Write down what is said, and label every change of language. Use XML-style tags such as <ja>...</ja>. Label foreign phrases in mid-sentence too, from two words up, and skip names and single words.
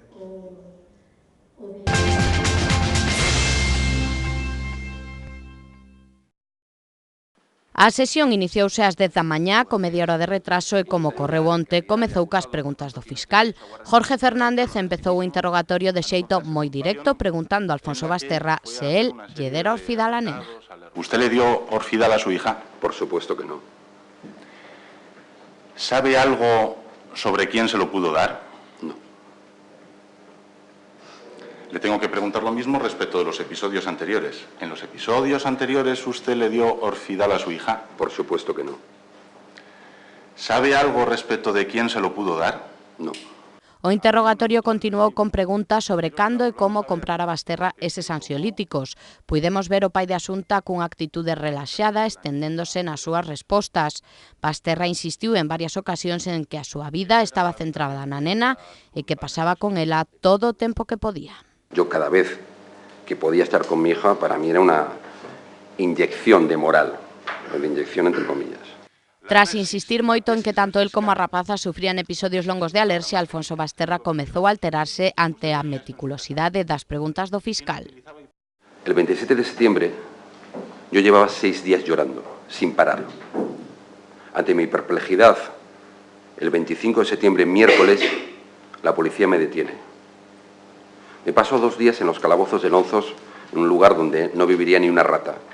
<gl>A sesión iniciouse ás 10 da mañá, con media hora de retraso e, como ocorreu onte, comezou cas preguntas do fiscal. Jorge Fernández empezou o interrogatorio de xeito moi directo, preguntando a Alfonso Basterra se el lle dera Orfidal a nena.</gl> <es>¿Usted le dio Orfidal a su hija? Por supuesto que no. ¿Sabe algo sobre quién se lo pudo dar? No. Le tengo que preguntar lo mismo respecto de los episodios anteriores. ¿En los episodios anteriores usted le dio Orfidal a su hija? Por supuesto que no. ¿Sabe algo respecto de quién se lo pudo dar? No.</es> <gl>O interrogatorio continuou con preguntas sobre cando e como comprara Basterra eses ansiolíticos. Puidemos ver o pai de Asunta cunha actitude relaxada estendéndose nas súas respostas. Basterra insistiu en varias ocasións en que a súa vida estaba centrada na nena e que pasaba con ela todo o tempo que podía.</gl> <es>Yo cada vez que podía estar con mi hija, para mí era una inyección de moral, una inyección entre comillas.</es> <gl>Tras insistir moito en que tanto el como a rapaza sufrían episodios longos de alerxia, Alfonso Basterra comezou a alterarse ante a meticulosidade das preguntas do fiscal.</gl> <es>El 27 de septiembre yo llevaba 6 días llorando, sin parar. Ante mi perplejidad, el 25 de septiembre, miércoles, la policía me detiene. Me paso 2 días en los calabozos de Lonzos, en un lugar donde no viviría ni una rata.</es>